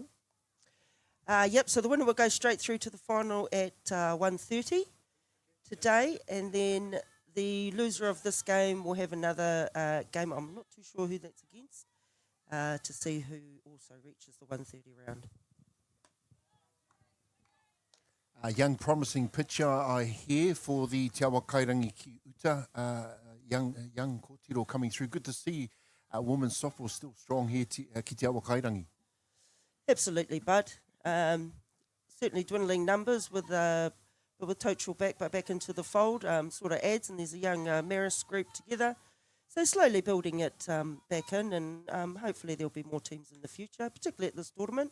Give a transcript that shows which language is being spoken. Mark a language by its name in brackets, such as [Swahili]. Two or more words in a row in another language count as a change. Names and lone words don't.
[English] Yep, so the winner will go straight through to the final at 1:30 today, and then the loser of this game will have another game. I'm not too sure who that's against, to see who also reaches the 1:30 round. A young promising pitcher I hear for the Te Awakairangi ki uta. Young kōtiro coming through. Good to see women's softball still strong here ki Te Awakairangi. Absolutely, bud. Certainly dwindling numbers with Tochel back into the fold, sort of adds, and there's a young Marist group together. So slowly building it back in, and hopefully there'll be more teams in the future, particularly at this tournament.